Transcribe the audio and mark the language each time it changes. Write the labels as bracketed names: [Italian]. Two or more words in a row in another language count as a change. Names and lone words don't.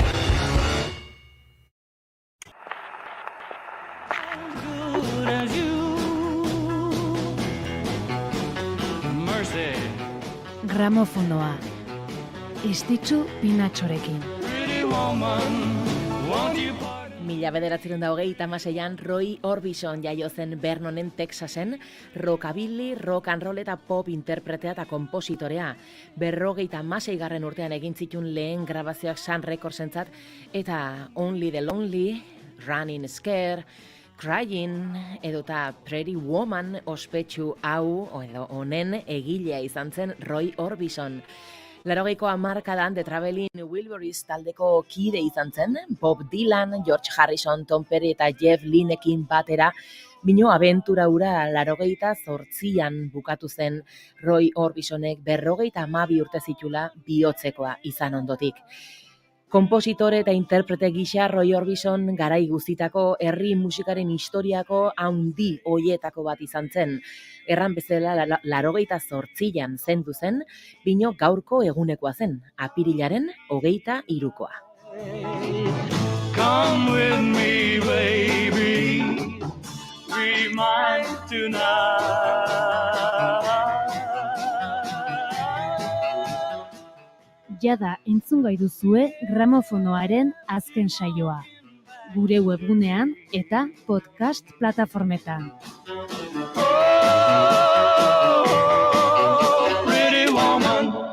[Basque] Gramofonoa, Estitxu Pinatxorekin. Mila 1926an Roy Orbison jaio zen Vernonen, Texasen, rockabilly, [English] rock and roll [Basque] eta pop interpretea eta kompositorea. 56. urtean egin zituen lehen grabazioak Sun Recordsentzat eta Only the Lonely, Running Scared, Crying edota Pretty Woman ospetsu hau edo honen egilea izan zen Roy Orbison. 80ko hamarkadan The Traveling Wilburys taldeko kide izan zen, Bob Dylan, George Harrison, Tom Petty eta Jeff Lynnekin batera, bino abentura hura 88an bukatu zen Roy Orbisonek 52 urte zitula bihotzekoa izan ondotik. Kompositore eta interprete gisa Roy Orbison garai guztitako herri musikaren historiako handi hoietako bat izan zen. Erran bezala 88an zendu zen, bino gaurko egunekoa zen, apirilaren 23koa. [English] Come with me, baby, we might tonight. [Basque] Jada entzungai duzue gramofonoaren azken saioa, gure webgunean eta podcast plataformetan. [English] Pretty woman.